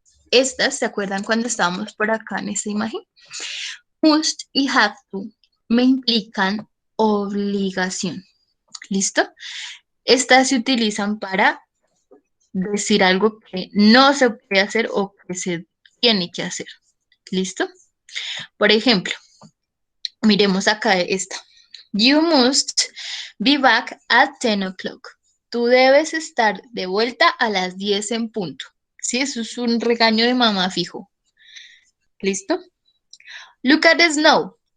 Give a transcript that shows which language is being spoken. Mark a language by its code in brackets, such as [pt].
[es] Estas, ¿se acuerdan cuando estábamos por acá en esta imagen? Must y have to me implican obligación. ¿Listo? Estas se utilizan para decir algo que no se puede hacer o que se tiene que hacer. ¿Listo? Por ejemplo, miremos acá esta. [en] You must be back at 10 o'clock. [es] Tú debes estar de vuelta a las 10 en punto. Sí, eso es un regaño de mamá fijo. ¿Listo? [en] Look at the snow.